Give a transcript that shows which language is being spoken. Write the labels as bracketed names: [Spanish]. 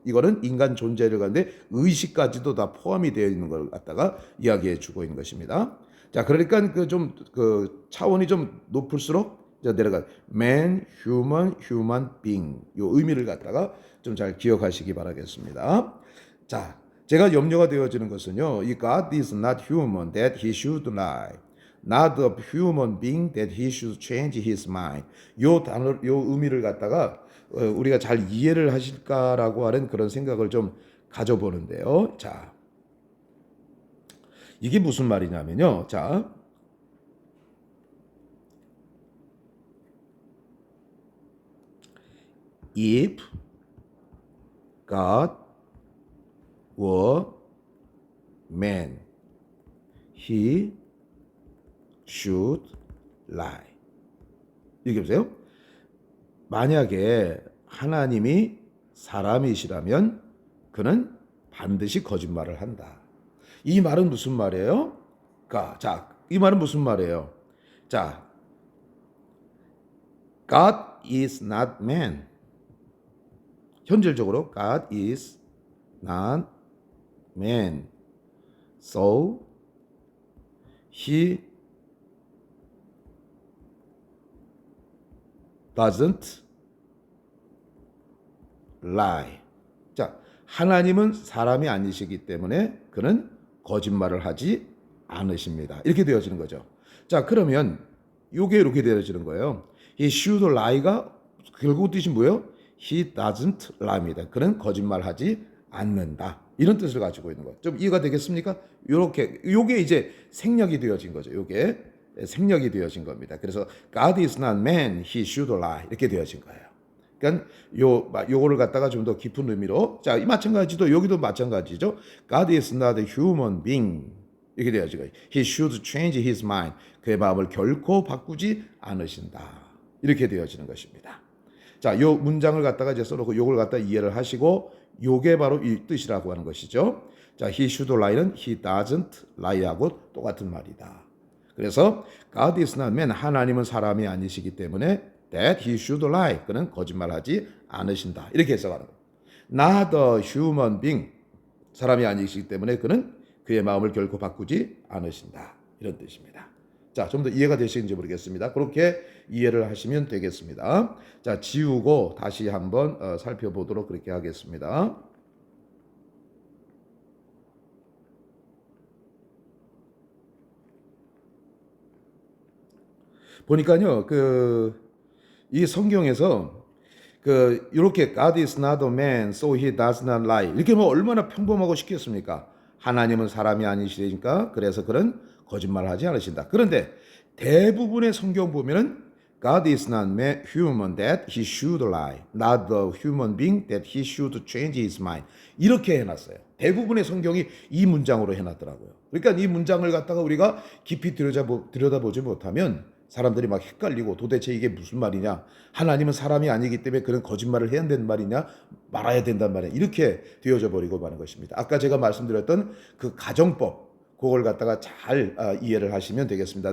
[Korean] 이거는 인간 존재를 갖는데 의식까지도 다 포함이 되어 있는 걸 갖다가 이야기해 주고 있는 것입니다. 자, 그러니까 그 차원이 좀 높을수록 내려가 man, human being 요 의미를 갖다가 좀 잘 기억하시기 바라겠습니다. 자, 제가 염려가 되어지는 것은요. 이 [English] God is not human that he should lie. Not a human being that he should change his mind. [Korean] 요 단어, 요 의미를 갖다가 우리가 잘 이해를 하실까라고 하는 그런 생각을 좀 가져보는데요. 자, 이게 무슨 말이냐면요. 자, [English] if God were man, he should lie. [Korean] 이렇게 보세요. 만약에 하나님이 사람이시라면 그는 반드시 거짓말을 한다. 이 말은 무슨 말이에요? 이 말은 무슨 말이에요? [English] 자, God is not man. [Korean] 현실적으로 [English] God is not man. So he doesn't lie. [Korean] 자, 하나님은 사람이 아니시기 때문에 그는 거짓말을 하지 않으십니다. 이렇게 되어지는 거죠. 자, 그러면 이게 이렇게 되어지는 거예요. [English] He should lie [Korean] 가 결국 뜻이 뭐예요? [English] He doesn't lie [Korean] 입니다. 그는 거짓말하지 않는다. 이런 뜻을 가지고 있는 거예요. 좀 이해가 되겠습니까? 요게 이제 생략이 되어진 거죠. 요게 생략이 되어진 겁니다. 그래서 [English] God is not man, he should lie. [Korean] 이렇게 되어진 거예요. 그러니까 요거를 갖다가 좀 더 깊은 의미로, 자, 이 마찬가지도 여기도 마찬가지죠. [English] God is not a human being. [Korean] 이렇게 되어진 거예요. [English] He should change his mind. [Korean] 그의 마음을 결코 바꾸지 않으신다. 이렇게 되어지는 것입니다. 자, 요 문장을 갖다가 이제 써놓고 요걸 갖다 이해를 하시고 요게 바로 이 뜻이라고 하는 것이죠. 자, [English] he should lie [Korean] 는 [English] he doesn't lie [Korean] 하고 똑같은 말이다. 그래서 [English] God is not man, [Korean] 하나님은 사람이 아니시기 때문에 [English] that he should lie, [Korean] 그는 거짓말하지 않으신다. 이렇게 해석하는 거예요. [English] Not a human being, [Korean] 사람이 아니시기 때문에 그는 그의 마음을 결코 바꾸지 않으신다. 이런 뜻입니다. 자, 좀 더 이해가 되시는지 모르겠습니다. 그렇게 이해를 하시면 되겠습니다. 자, 지우고 다시 한번 살펴보도록 그렇게 하겠습니다. 보니까요, 이 성경에서 이렇게 [English] God is not a man, so he does not lie. [Korean] 이렇게 뭐 얼마나 평범하고 쉽겠습니까? 하나님은 사람이 아니시니까 그래서 그는 거짓말하지 않으신다. 그런데 대부분의 성경 보면은 [English] God is not human that he should lie, not the human being that he should change his mind. [Korean] 이렇게 해놨어요. 대부분의 성경이 이 문장으로 해놨더라고요. 그러니까 이 문장을 갖다가 우리가 깊이 들여다보지 못하면 사람들이 막 헷갈리고 도대체 이게 무슨 말이냐? 하나님은 사람이 아니기 때문에 그런 거짓말을 해야 되는 말이냐? 말아야 된단 말이냐? 이렇게 되어져 버리고 마는 것입니다. 아까 제가 말씀드렸던 그 가정법, 그걸 갖다가 잘 이해를 하시면 되겠습니다.